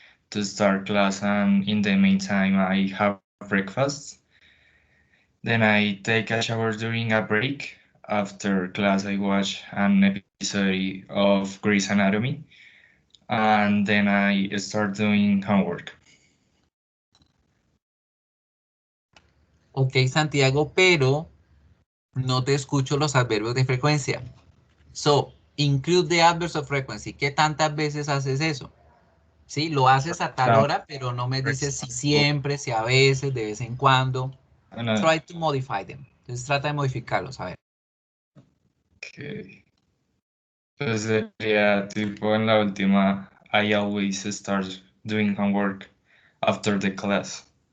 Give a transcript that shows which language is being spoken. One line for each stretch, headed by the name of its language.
English: to start class, and in the meantime, I have breakfast. Then I take a shower during a break. After class, I watch an episode of Grey's Anatomy, and then I start doing homework.
Spanish: Ok, Santiago, pero no te escucho los adverbios de frecuencia.
English: So, include the adverbs of frequency.
Spanish: ¿Qué tantas veces haces eso? Sí, lo haces a tal hora, pero no me dices si siempre, si a veces, de vez en cuando.
English: Try to modify them.
Spanish: Entonces trata de modificarlos, a ver.
English: Okay.
Spanish: Pues sería tipo en la última,
English: I always start doing homework after the class.